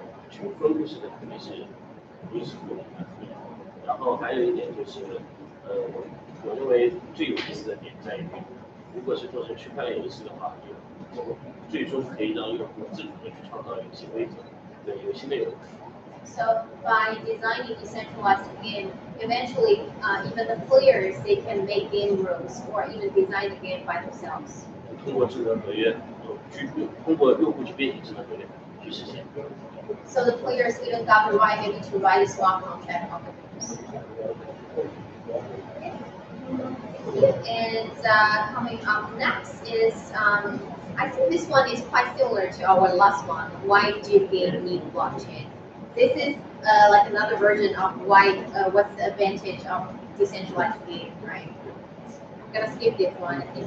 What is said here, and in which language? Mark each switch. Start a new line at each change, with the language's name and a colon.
Chinese: 去分布式的肯定是不透明的。然后还有一点就是，我认为最有意思的点在于，如果是做成区块链游戏的话，最终可以让用户自主的去创造游戏规则，对游戏内容。
English: So by designing decentralized game, eventually even the players they can make game rules or even design the game by themselves.
Chinese: 通过智能合约，通过用户去编写智能合约去实现。
English: So the players even got the right maybe to write a smart contract of the games. And coming up next is I think this one is quite similar to our last one. Why do games need blockchain? This is like another version of what's the advantage of decentralized game, right? I'm gonna skip this one.